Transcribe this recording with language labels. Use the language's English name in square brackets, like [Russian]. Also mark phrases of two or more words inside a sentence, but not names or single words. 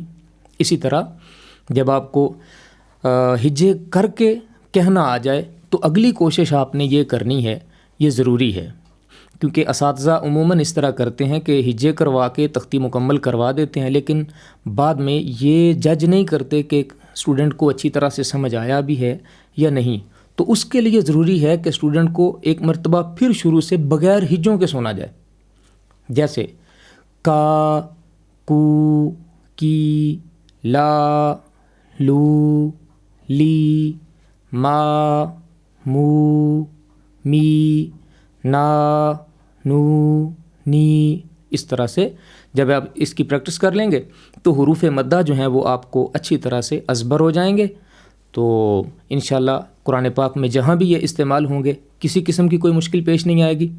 [Urdu] اسی طرح جب آپ کو ہجے کر کے کہنا آ جائے تو اگلی کوشش آپ نے یہ کرنی ہے، یہ ضروری ہے کیونکہ اساتذہ عموماً اس طرح کرتے ہیں کہ ہجے کروا کے تختی مکمل کروا دیتے ہیں لیکن بعد میں یہ جج نہیں کرتے کہ اسٹوڈنٹ کو اچھی طرح سے سمجھ آیا بھی ہے یا نہیں. تو اس کے لیے ضروری ہے کہ اسٹوڈنٹ کو ایک مرتبہ پھر شروع سے بغیر ہجوں کے سنا جائے. جیسے کا، کو، کی، لا، لو، لی، ما، مو، می، نا، نو، نی. اس طرح سے جب آپ اس کی پریکٹس کر لیں گے تو حروف مدہ جو ہیں وہ آپ کو اچھی طرح سے ازبر ہو جائیں گے. تو انشاءاللہ قرآن پاک میں جہاں بھی یہ استعمال ہوں گے کسی قسم کی کوئی مشکل پیش نہیں آئے گی.